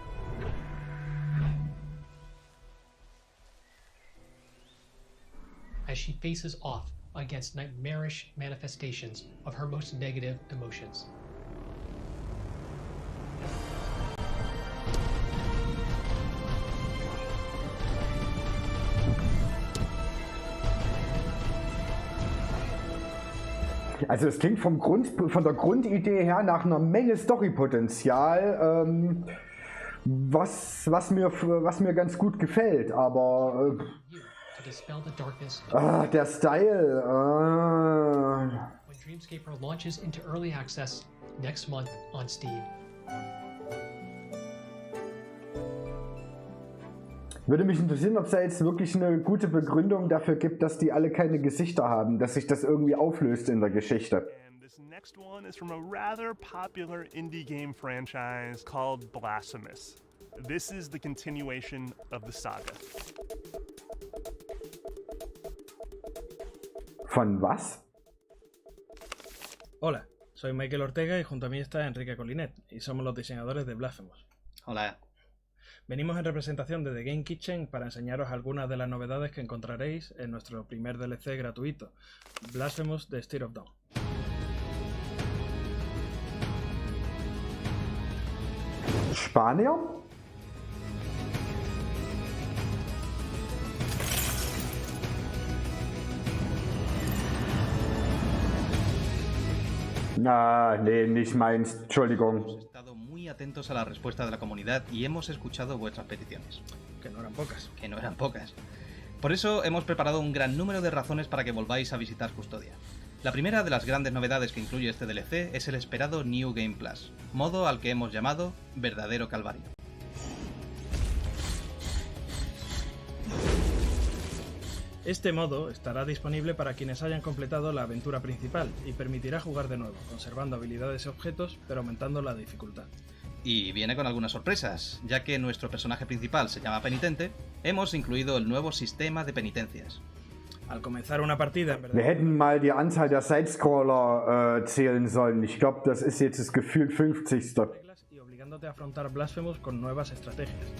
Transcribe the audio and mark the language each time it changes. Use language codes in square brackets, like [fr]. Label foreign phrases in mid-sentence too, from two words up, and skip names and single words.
[en] As she faces off against nightmarish manifestations of her most negative emotions. [de] Also es klingt von der Grundidee her nach einer Menge Storypotenzial, was mir ganz gut gefällt, aber der Style. [en] When Dreamscaper launches into early access next month on Steam. [de] Würde mich interessieren, ob es da jetzt wirklich eine gute Begründung dafür gibt, dass die alle keine Gesichter haben, dass sich das irgendwie auflöst in der Geschichte. [en] This next one is from a rather popular indie game franchise called Blasphemous. This is the continuation of the saga. [de] Von was? [es] Hola, soy Michael Ortega y junto a mí está Enrique Colinet y somos los diseñadores de Blasphemous. Hola. Venimos en representación de The Game Kitchen para enseñaros algunas de las novedades que encontraréis en nuestro primer DLC gratuito, Blasphemous: The State of Dawn. [de] Spanier? Nee, nicht meins. Entschuldigung. [es] Hemos estado muy atentos a la respuesta de la comunidad y hemos escuchado vuestras peticiones. Que no eran pocas. Que no eran pocas. Por eso hemos preparado un gran número de razones para que volváis a visitar Custodia. La primera de las grandes novedades que incluye este DLC es el esperado New Game Plus, modo al que hemos llamado Verdadero Calvario. Este modo estará disponible para quienes hayan completado la aventura principal y permitirá jugar de nuevo, conservando habilidades y objetos, pero aumentando la dificultad. Y viene con algunas sorpresas, ya que nuestro personaje principal se llama Penitente, hemos incluido el nuevo sistema de penitencias. Al comenzar una partida... [de] Wir hätten mal die Anzahl der Sidescroller zählen sollen. Ich glaube, das ist jetzt das gefühlt 50. [es] ...y obligándote a afrontar Blasphemous con nuevas estrategias.